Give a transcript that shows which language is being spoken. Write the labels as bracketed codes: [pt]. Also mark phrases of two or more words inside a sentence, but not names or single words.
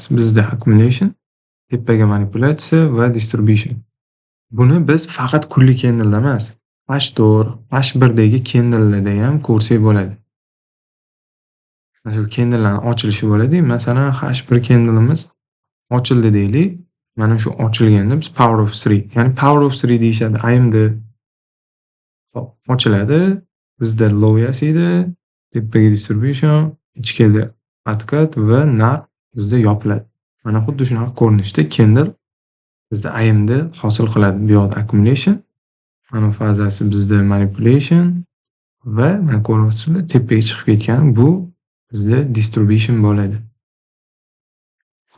[uz] Bizda accumulation, tepaga manipulyatsiya va distribution. Buni biz faqat kunlik candle emas, H1dagi candle'larda ham ko'rsak bo'ladi. Mana shu candle'larning ochilishi bo'ladi. Masalan, H1 candle'imiz ochildi deylik. Mana shu ochilganda biz [en] power of 3, [uz] ya'ni [en] power of 3 [uz] deyishadi. AMD ochiladi, bizda low yasaydi, tepaga distribution, ichkiga atkat va narx bizda yopiladi. Mana xuddi shunaqa ko'rinishda candle bizda AMD hosil qiladi. Bu yoqda accumulation, mana fazasi bizda manipulation va mana ko'ryapsizlar, tepaga chiqib ketgan bu bizda distribution bo'ladi.